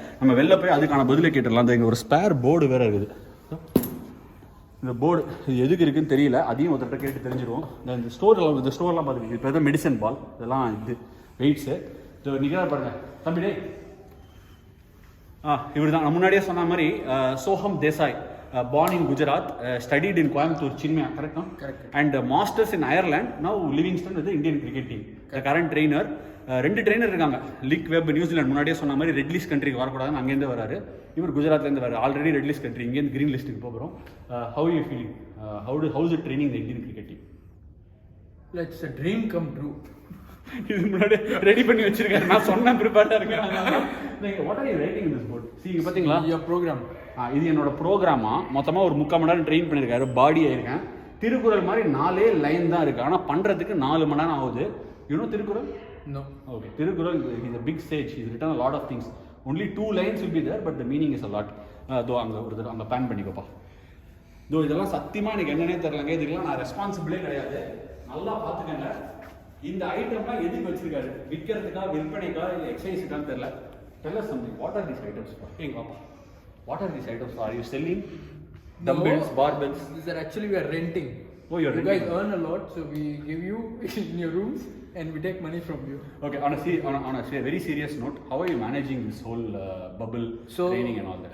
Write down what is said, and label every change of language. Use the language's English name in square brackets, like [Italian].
[Tamil] நம்ம வெளில போய் அதுக்கான பதிலை கேட்டுடலாம். இங்கே ஒரு ஸ்பேர் போர்டு வேறு இருக்குது. இந்த போர்டு இது எதுக்கு இருக்குன்னு தெரியல. அதையும் ஒருத்தட்ட கேட்டு தெரிஞ்சிருவோம். இந்த ஸ்டோர்லாம் பார்த்துருக்கீங்க. இப்போ எதாவது மெடிசன் பால், இதெல்லாம் இது வெயிட்ஸு. இது நிகழ பாருங்க தம்பி. டே இவர் தான் நான் முன்னாடியே சொன்ன மாதிரி சோஹம் Desai. [English] Born in Gujarat, studied in Coimbatore, Chinmaya, correct? No? Correct. And masters in Ireland. Now Livingston with the Indian cricket team. Correct. The current trainer. [Tamil] 2 trainer இருக்காங்க. லிக் வெப் நியூசிலாந்து முன்னாடியே சொன்ன மாதிரி ரெட் லிஸ்ட் கண்ட்ரிக்கு வரக்கூடாதுன்னு அங்கேருந்து வராரு. இவர் குஜராத்லேருந்து வராரு. ஆல்ரெடி ரெட் லிஸ்ட் கண்ட்ரி, இங்கேருந்து கிரீன் லிஸ்ட்டுக்கு போகிறோம். [English] How you feeling? How's it training the Indian cricket team? It's a dream come true. [Tamil] இது முன்னாடி ரெடி பண்ணி வச்சிருக்காரு. நான் சொன்ன ப்ரிப்பேர்டாக இருக்கேன். [English] What are you writing in this board? [Tamil] See பார்த்தீங்களா [English] Your program. [Tamil] இது என்னோட ப்ரோக்ராமா. மொத்தமாக ஒரு 3/4 மணி நேரம் ட்ரெயின் பண்ணியிருக்காரு. பாடி ஆயிருக்கேன். திருக்குறள் மாதிரி 4 லைன் தான் இருக்குது. ஆனால் பண்ணுறதுக்கு 4 மணி நேரம் ஆகுது. You know Thirukkural? [English] No. [Tamil] Okay. [English] Thirukkural is a big sage. He's written a lot of things. Only 2 lines will be there, but the meaning is a lot. [Tamil] தோ அங்கே பேன் பண்ணிக்கோப்பா. தோ இதெல்லாம் சத்தியமாக எனக்கு என்னன்னே தெரிலங்க. இதுக்கெல்லாம் நான் ரெஸ்பான்சிபிளே கிடையாது. நல்லா பார்த்துக்கங்க. இந்த ஐட்டம்லாம் எதுக்கு வச்சிருக்காரு? விற்கிறதுக்கா, விற்பனைக்கா, இல்லை எக்ஸசைஸுக்கான்னு தெரியல. [English] Tell us something. What are these items for? Hey, Papa. What are these items? Are you selling dumbbells, barbells? These are actually we are renting. Oh, you're you renting. guys earn a lot, so we give you in your rooms and we take money from you. Okay, on a very serious note, how are you managing this whole bubble training and all that?